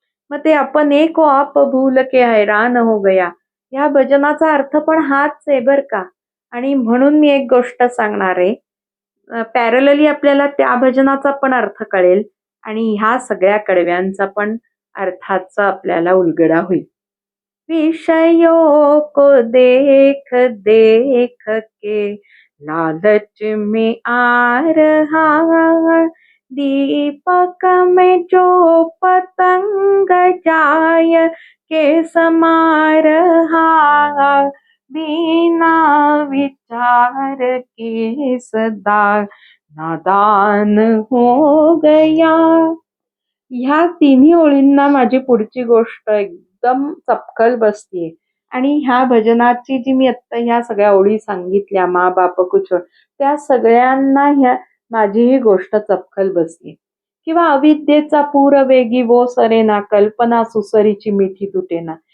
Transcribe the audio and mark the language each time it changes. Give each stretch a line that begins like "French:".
Marathi: मग ते आपण एक
Hindi: आप भूल के हैरान हो गया,
Marathi: या भजनाचा अर्थ पण हाच आहे बर का. आणि म्हणून मी एक गोष्ट सांगणार आहे. पॅरलली आपल्याला त्या भजनाचा पण अर्थ कळेल आणि ह्या सगळ्या कडव्यांचा पण अर्थाचा आपल्याला उलगडा होईल.
Hindi: विषयों को देख देख के लालच में आ रहा, दीपक में जो पतंग जाय के समा रहा, बिना विचार के सदा नादान हो गया.
Marathi: ह्या तिन्ही ओळींना माझी पुढची गोष्ट एकदम चपखल बसतीये. आणि ह्या भजनाची जी मी आत्ता ह्या सगळ्या ओळी सांगितल्या,
Hindi: मा बाप कुछ,
Marathi: त्या सगळ्यांना ह्या माझी ही गोष्ट चपखल बसलीये. किंवा अविद्येचा पूर वेगी वो सरेना, कल्पना सुसरीची मिठी तुटेना.